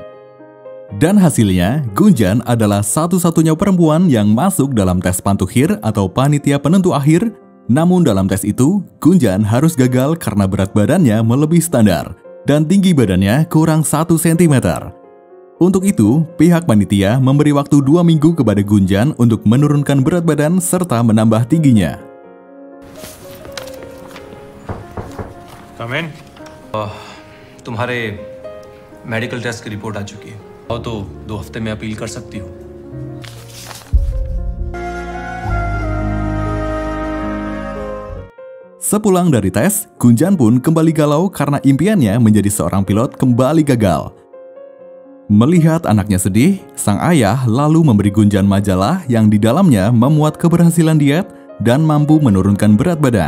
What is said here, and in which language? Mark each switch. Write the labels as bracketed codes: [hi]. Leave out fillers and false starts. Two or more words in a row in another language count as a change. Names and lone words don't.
[id] Dan hasilnya, Gunjan adalah satu-satunya perempuan yang masuk dalam tes pantukhir atau panitia penentu akhir. Namun dalam tes itu, Gunjan harus gagal karena berat badannya melebihi standar dan tinggi badannya kurang 1 cm. Untuk itu, pihak panitia memberi waktu 2 minggu kepada Gunjan untuk menurunkan berat badan serta menambah tingginya. [en] Come in. [hi] तुम्हारे [en] medical test [hi] की रिपोर्ट आ चुकी है और तो 2 हफ्ते में अपील कर सकती हो। [id] Sepulang dari tes, Gunjan pun kembali galau karena impiannya menjadi seorang pilot kembali gagal. Melihat anaknya sedih, sang ayah lalu memberi Gunjan majalah yang di dalamnya memuat keberhasilan diet dan mampu menurunkan berat badan.